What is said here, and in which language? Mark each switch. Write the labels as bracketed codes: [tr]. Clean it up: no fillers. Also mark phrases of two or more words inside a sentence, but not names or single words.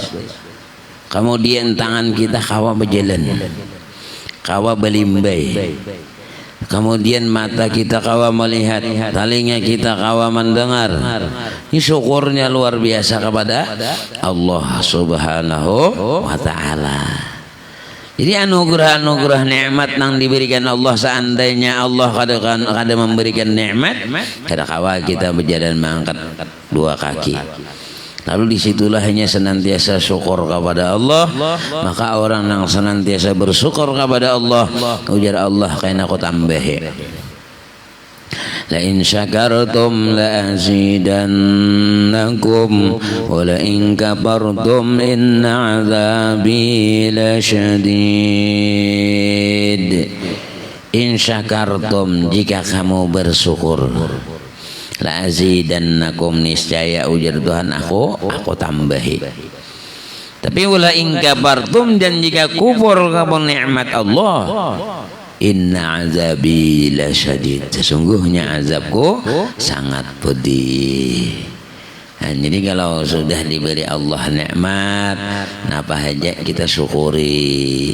[bjn] Kemudian tangan kita kawa berjalan, kawa belimbai. Kemudian mata kita kawa melihat, telinga kita kawa mendengar. Ini syukurnya luar biasa kepada Allah [ar] سبحانه وتعالى. [bjn] Jadi anugerah-anugerah nikmat yang diberikan Allah, seandainya Allah kada memberikan nikmat, kada kawa kita berjalan mengangkat dua kaki. Lalu disitulah hanya senantiasa syukur kepada Allah. Maka orang yang senantiasa bersyukur kepada Allah, ujar Allah kaina aku tambahi. [ar] لئن شكرتم لأزيدنكم ولئن كفرتم إن عذابي لشديد. إن شكرتم, [bjn] jika kamu bersyukur, [ar] لأزيدنكم, [bjn] niscaya ujar Tuhan aku tambahi. [ar] Tapi ولئن كفرتم, [bjn] dan jika kufur kepada nikmat Allah, [ar] إن عذابي لشديد, [bjn] sesungguhnya azabku sangat pedih. Nah, jadi kalau sudah diberi Allah nikmat, apa aja kita syukuri.